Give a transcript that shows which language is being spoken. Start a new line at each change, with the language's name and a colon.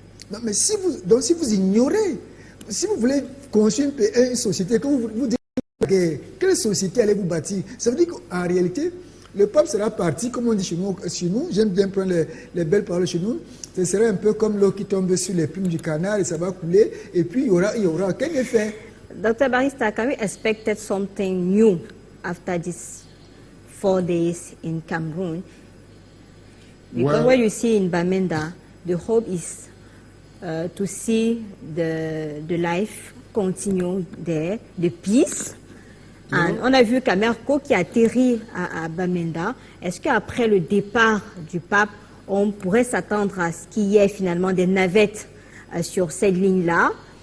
French: Non, mais si vous ignorez, si vous voulez construire une société, que vous dites, quelle société allez-vous bâtir? Ça veut dire qu'en réalité, le pape sera parti, comme on dit chez nous, j'aime bien prendre les belles paroles chez nous, ce serait un peu comme l'eau qui tombe sur les plumes du canard et ça va couler, et puis il y aura aucun effet.
English: Dr. Barista, can we expect something new after this 4 days in Cameroon? Because what you see in Bamenda, the hope is to see the life continue there, the peace.
French: And on a vu Camerco qui atterrit à Bamenda. Est-ce qu'après le départ du pape, on pourrait s'attendre à ce qu'il y ait finalement des navettes sur cette ligne-là?